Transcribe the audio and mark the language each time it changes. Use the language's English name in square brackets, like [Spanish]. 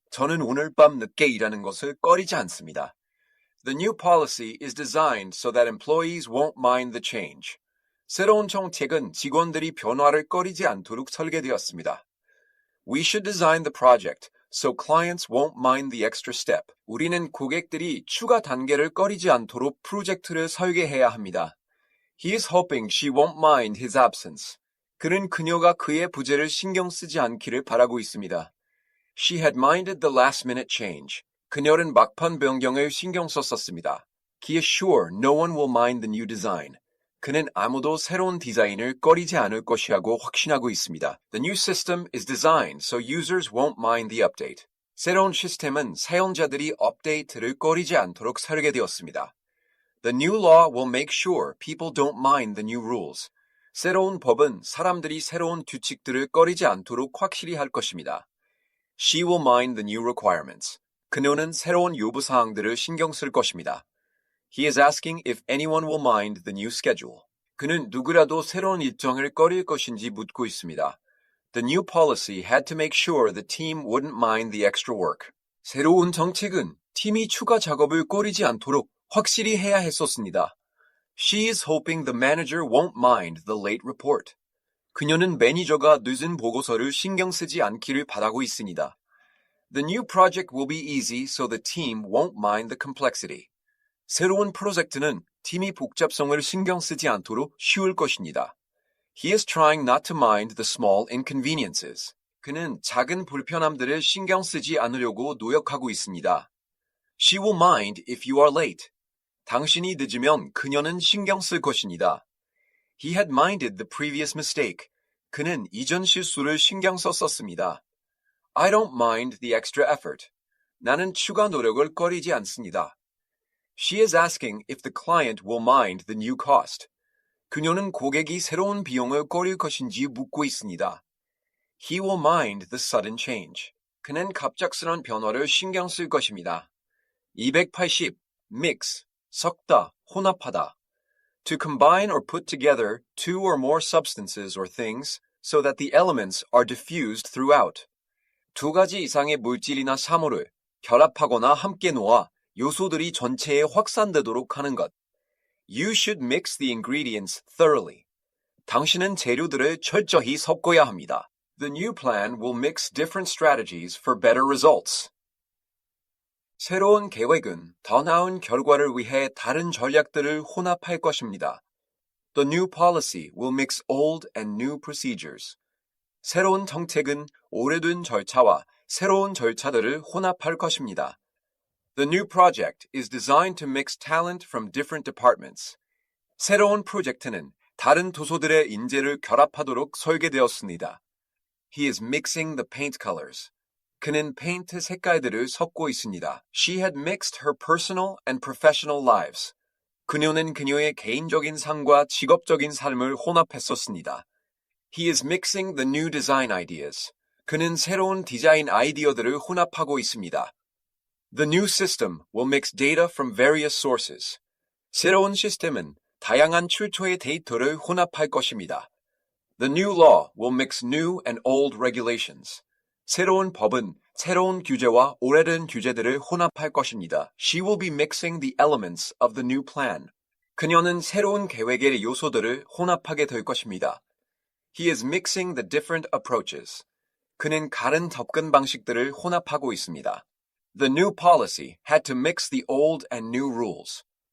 [Korean] 저는 오늘 밤 늦게 일하는 것을 꺼리지 않습니다. [English] The new policy is designed so that employees won't mind the change. [Korean] 새로운 정책은 직원들이 변화를 꺼리지 않도록 설계되었습니다. [English] We should design the project so clients won't mind the extra step. [Korean] 우리는 고객들이 추가 단계를 꺼리지 않도록 프로젝트를 설계해야 합니다. [English] He is hoping she won't mind his absence. [Korean] 그는 그녀가 그의 부재를 신경 쓰지 않기를 바라고 있습니다. [English] She had minded the last-minute change. [Korean] 그녀는 막판 변경을 신경 썼었습니다. [English] He is sure no one will mind the new design. [Korean] 그는 아무도 새로운 디자인을 꺼리지 않을 것이라고 확신하고 있습니다. [English] The new system is designed so users won't mind the update. [Korean] 새로운 시스템은 사용자들이 업데이트를 꺼리지 않도록 설계되었습니다. [English] The new law will make sure people don't mind the new rules. [Korean] 새로운 법은 사람들이 새로운 규칙들을 꺼리지 않도록 확실히 할 것입니다. [English] She will mind the new requirements. [Korean] 그녀는 새로운 요구사항들을 신경 쓸 것입니다. [English] He is asking if anyone will mind the new schedule. [Korean] 그는 누구라도 새로운 일정을 꺼릴 것인지 묻고 있습니다. [English] The new policy had to make sure the team wouldn't mind the extra work. [Korean] 새로운 정책은 팀이 추가 작업을 꺼리지 않도록 확실히 해야 했었습니다. [English] She is hoping the manager won't mind the late report. [Korean] 그녀는 매니저가 늦은 보고서를 신경 쓰지 않기를 바라고 있습니다. [English] The new project will be easy so the team won't mind the complexity. [Korean] 새로운 프로젝트는 팀이 복잡성을 신경 쓰지 않도록 쉬울 것입니다. [English] He is trying not to mind the small inconveniences. [Korean] 그는 작은 불편함들을 신경 쓰지 않으려고 노력하고 있습니다. [English] She will mind if you are late. [Korean] 당신이 늦으면 그녀는 신경 쓸 것입니다. [English] He had minded the previous mistake. [Korean] 그는 이전 실수를 신경 썼었습니다. [English] I don't mind the extra effort. [Korean] 나는 추가 노력을 꺼리지 않습니다. [English] She is asking if the client will mind the new cost. [Korean] 그녀는 고객이 새로운 비용을 꺼릴 것인지 묻고 있습니다. [English] He will mind the sudden change. [Korean] 그는 갑작스런 변화를 신경 쓸 것입니다. 280. Mix. 섞다, 혼합하다. [English] To combine or put together two or more substances or things so that the elements are diffused throughout. [Korean] 두 가지 이상의 물질이나 사물을 결합하거나 함께 놓아 요소들이 전체에 확산되도록 하는 것. [English] You should mix the ingredients thoroughly. [Korean] 당신은 재료들을 철저히 섞어야 합니다. [English] The new plan will mix different strategies for better results. [Korean] 새로운 계획은 더 나은 결과를 위해 다른 전략들을 혼합할 것입니다. [English] The new policy will mix old and new procedures. [Korean] 새로운 정책은 오래된 절차와 새로운 절차들을 혼합할 것입니다. [English] The new project is designed to mix talent from different departments. [Korean] 새로운 프로젝트는 다른 도소들의 인재를 결합하도록 설계되었습니다. [English] He is mixing the paint colors. [Korean] 그는 페인트 색깔들을 섞고 있습니다. [English] She had mixed her personal and professional lives. [Korean] 그녀는 그녀의 개인적인 삶과 직업적인 삶을 혼합했었습니다. [English] He is mixing the new design ideas. [Korean] 그는 새로운 디자인 아이디어들을 혼합하고 있습니다. [English] The new system will mix data from various sources. [Korean] 새로운 시스템은 다양한 출처의 데이터를 혼합할 것입니다. [English] The new law will mix new and old regulations. [Korean] 새로운 법은 새로운 규제와 오래된 규제들을 혼합할 것입니다. [English] She will be mixing the elements of the new plan. [Korean] 그녀는 새로운 계획의 요소들을 혼합하게 될 것입니다. [English] He is mixing the different approaches. [Korean] 그는 다른 접근 방식들을 혼합하고 있습니다. [English] The new policy had to mix the old and new rules.